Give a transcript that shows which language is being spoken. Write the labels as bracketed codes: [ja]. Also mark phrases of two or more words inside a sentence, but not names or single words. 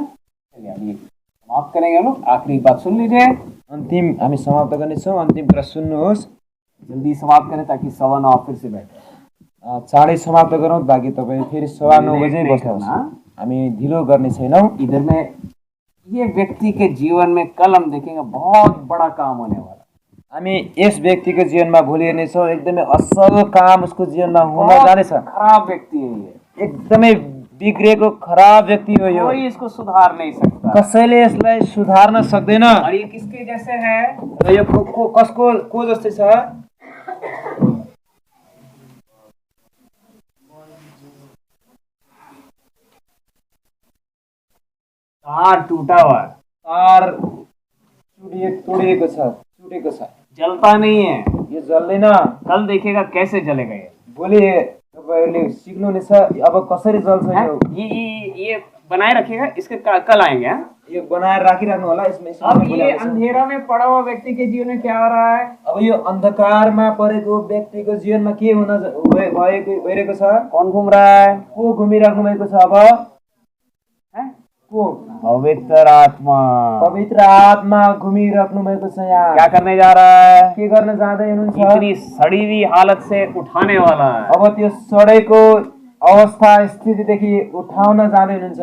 [hi] चलिए अब ये समाप्त करेंगे हम लोग। आखिरी बात सुन लीजिए। [ne] अन्तिम हामी समाप्त गर्नेछौँ। अन्तिम कुरा सुन्नुहोस्। [hi] जल्दी समाप्त करें ताकि 9:15 फिर से बैठे। [ne] चाँडै समाप्त गरौँ ताकि तपाईँ फेरि 9:15 बजे बस्नुहोस्। हामी ढिलो गर्ने छैनौँ। [hi] इधर में ये व्यक्ति के जीवन में कल हम देखेंगे बहुत बड़ा काम होने वाला। [ne] हामी यस व्यक्तिको जीवनमा भोलि हेर्नेछौँ, एकदमै असल काम उसको जीवनमा हुन जानेछ। [hi] खराब व्यक्ति है ये, [ne] एकदमै बिग्रेको खराब व्यक्ति हो यो। [hi] कोई इसको सुधार नहीं सकता, [ne] कसैले यसलाई सुधार्न सक्दैन। [hi] और ये किसके जैसे है? [ne] र यो को जस्तै छ? [hi] तार टूटा हुआ है, [ne] तार तोडिएको छ, [hi] जलता नहीं है। [ne] ये जल्दैन। ये जल्दैन। [hi] कल देखिएगा कैसे जलेगा ये। [ne] भोलि तपाईँहरूले सिक्नुहुनेछ अब कसरी जल्छ [hi] हैं? [ne] यो [hi] ये बनाए रखिएगा, इसके कल आएंगे। हैं? [ne] यो बनाएर राखिराख्नु होला यसमा [hi] अब ये अंधेरा में पड़ा हुआ व्यक्ति के जीवन में क्या हो रहा है? [ne] अब यो अन्धकारमा परेको व्यक्तिको जीवनमा के भइरहेको छ? [hi] कौन घूम रहा है? [ne] को घुमिराख्नु भएको छ? अब [hi] हैं? [ne] को पवित्र आत्मा पवित्र आत्मा घुमिराख्नु भएको छ। यहाँ [hi] क्या करने जा रहा है? [ne] के गर्न जाँदै हुनुहुन्छ? [hi] इतनी सड़ी हुई हालत से उठाने वाला है। [ne] अब त्यो सडेको अवस्था स्थितिदेखि उठाउन जाँदै हुनुहुन्छ।